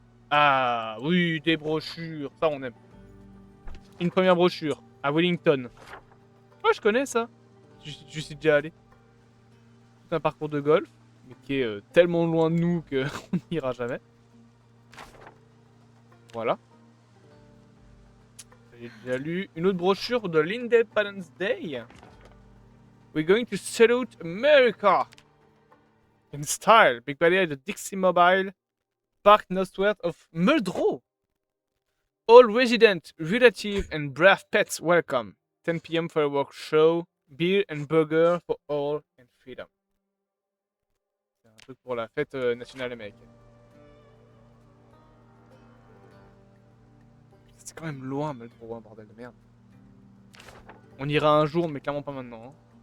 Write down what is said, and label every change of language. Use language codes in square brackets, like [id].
[fr] Ah, oui, des brochures, ça on aime. Une première brochure, à Wellington. Oh, je connais ça. Je suis déjà allé. C'est un parcours de golf, mais qui est tellement loin de nous qu'on n'ira jamais. Voilà. J'ai déjà lu une autre brochure de l'Independence Day. [en] We're going to salute America in style. Big Valley at the Dixie Mobile Park northwest of Muldrow. All residents, relatives, and brave pets welcome. 10 p.m. fireworks show. Beer and burger for all and freedom. [fr] C'est un truc pour la fête nationale américaine. C'est quand même loin, Muldrow, hein, bordel de merde. On ira un jour, mais clairement pas maintenant. Hein.